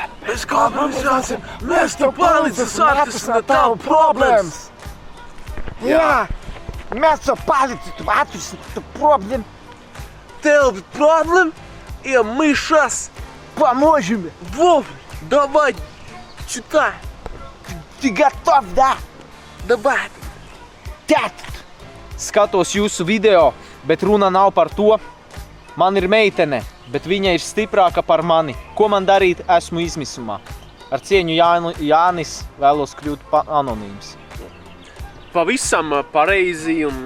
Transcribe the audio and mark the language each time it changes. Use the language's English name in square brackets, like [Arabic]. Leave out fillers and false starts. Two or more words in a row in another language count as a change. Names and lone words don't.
[Latvian] Es kā mums jāsim, mēs tev palīdzēsim atrisināt tavu problēmas. Jā, mēs tev palīdzēsim atrisināt tavu problēmu. [Russian] Tev проблем, и мы сейчас Поможем. Вов, давай, читай. Ты готов, да? Давай. [Latvian] Tātad. Skatos jūsu video, bet runa nav par to. Man ir meitene, bet viņa ir stiprāka par mani. Ko man darīt? Esmu izmisumā. Ar cieņu Jānis, vēlos kļūt anonīms. Pavisam pareizi un...